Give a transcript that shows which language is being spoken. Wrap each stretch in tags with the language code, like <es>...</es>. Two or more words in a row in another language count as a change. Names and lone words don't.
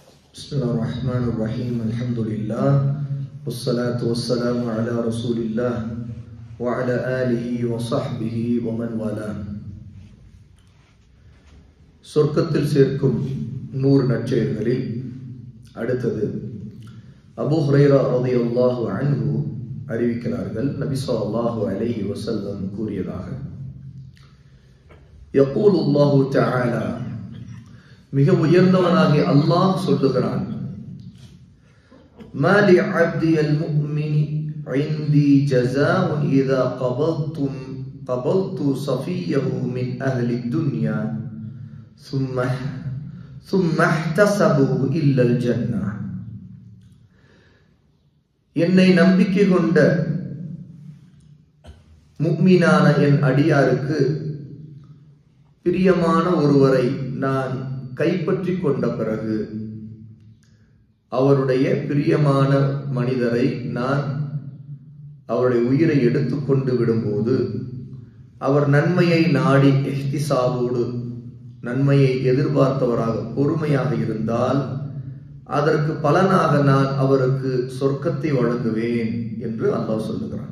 <ar>بسم الله الرحمن الرحيم الحمد لله والصلاة والسلام على رسول الله وعلى آله وصحبه ومن والاه.</ar> <ta>சொர்க்கத்தில் சேர்க்கும் 100 நற்செயல்களில் அடுத்தது அபூ ஹுரைரா</ta> <ar>رضي الله عنه</ar> <ta>அறிவிக்கிறார்கள், நபி</ta> <ar>صلى الله عليه وسلم</ar> <ta>கூறியதாக,</ta> <ar>يقول الله تعالى,</ar> <ta>மிக உயர்ந்தவனாகிய அல்லாஹ் சொல்லுகிறான்,</ta> <ar>ما لعبدي المؤمن عندي جزاء إذا قبضت صفيه من أهل الدنيا ثم احتسبوا إلا الجنة.</ar> <ta>என்னை நம்பிக்கை கொண்ட முஃமினான என் அடியாருக்கு பிரியமான ஒருவரை நான் கைப்பற்றி கொண்ட பிறகு, அவருடைய பிரியமான மனிதரை நான் அவருடைய உயிரை எடுத்துக்கொண்டு விடும்போது, அவர் நன்மையை நாடி இஹ்திசாபோடு நன்மையை எதிர்பார்த்தவராக பொறுமையாக இருந்தால், அதற்கு பலனாக நான் அவருக்கு சொர்க்கத்தை வழங்குவேன் என்று அல்லாஹ் சொல்லுகிறான்.</ta>